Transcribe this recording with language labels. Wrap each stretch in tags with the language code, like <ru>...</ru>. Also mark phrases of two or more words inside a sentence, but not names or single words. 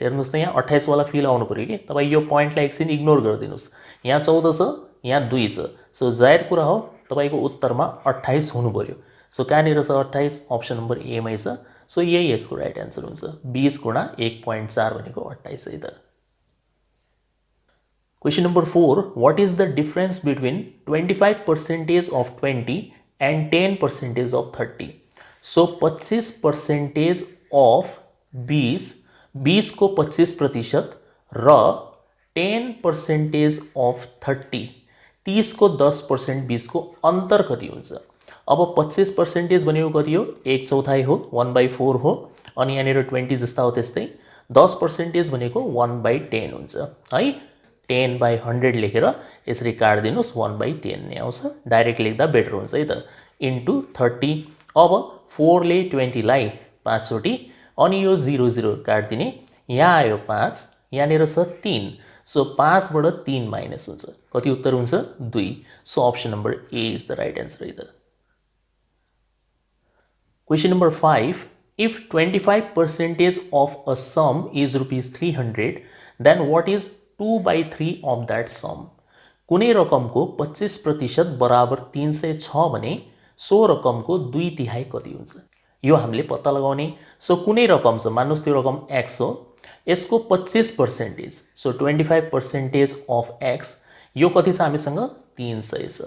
<ne>हेर्नुहोस् त यहाँ 28 वाला फिल आउनु पऱ्यो कि, तपाईँ यो पोइन्टलाई एकछिन इग्नोर गरिदिनुहोस्। यहाँ 14 छ, यहाँ 2 छ। सो जाहिर कुरा हो तपाईँको उत्तरमा 28 हुनु पऱ्यो। सो कहाँनिर छ 28?</ne> <en>option number</en> <ne>एमै छ। सो यही यसको</ne> <en>right answer</en> <ne>हुन्छ। 20 गुणा 1.4 भनेको 28 है त।</ne> <en>Question number 4. What is the difference between 25% of 20 and 10% of 30? So 25% of 20</en> <ne>को 25% र</ne> <en>10% of 30</en> <ne>को 10% 20 को अंतर कति हुन्छ? अब 25% भनेको कति हो? 1/4 हो, 1/4 हो। अनि यहाँनिर 20 जस्ता हो त्यस्तै। 10% भनेको 1/10 हुन्छ है। 10/100 लेखेर यसरी काट्दिनुहोस्, 1/10 नै आउँछ। डाइरेक्ट लेख्दा बेटर हुन्छ है त। इन्टु 30। अब 4 ले 20 लाई 5 चोटि, अनि यो 0 0 काट्दिने। यहाँ आयो 5, यहाँनिर छ 3। सो 5 बाट 3 माइनस हुन्छ, कति उत्तर हुन्छ 2। सो</ne> <en>option number A is the right answer</en> <ne>है त।</ne> <en>Question number 5. If 25% of a sum is rupees 300, then what is 2/3 of that sum?</en> <ne>कुनै रकमको 25% बराबर 300 छ भने सो रकमको 2/3 कति हुन्छ? यो हामीले पत्ता लगाउने। सो कुनै रकम छ, मान्नुहोस् त्यो रकम x हो, यसको 25%, सो</ne> <en>25% of x,</en> <ne>यो कति छ हामीसँग 300 छ।</ne>